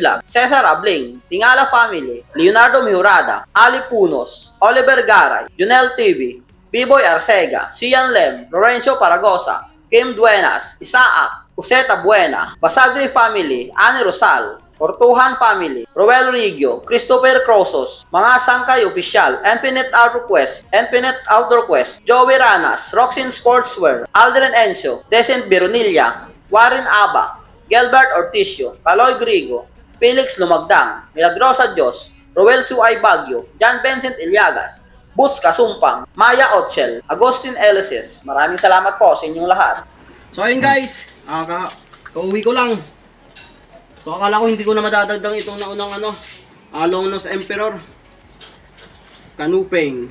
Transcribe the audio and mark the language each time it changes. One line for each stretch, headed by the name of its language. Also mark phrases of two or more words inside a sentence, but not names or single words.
Filipino: Vlog, Cesar Abling, Tingala Family, Leonardo Mihurada, Ali Punos, Oliver Garay, Junel TV, Biboy Arcega, Sian Lem, Lorenzo Paragosa, Kim Duenas, Isaac, Useta Buena, Basagri Family, Ani Rosal, Portuhan Family, Roel Rigio, Christopher Crosos, Mga Sangkay Official, Infinite Outdoor Quest, Joey Ranas, Roxin Sportswear, Aldrin Encio, Decent Bironilla, Warren Aba, Gilbert Orticio, Kaloy Grigo, Felix Lumagdang, Milagrosa Dios, Roel Suay Bagyo, John Vincent Ilyagas, Boots Kasumpang, Maya Otchel, Agustin Elises. Maraming salamat po sa inyong lahat. So ayun guys, kauwi ko lang. So akala ko hindi ko na madadagdag itong naunang Longnose Emperor Kanupeng.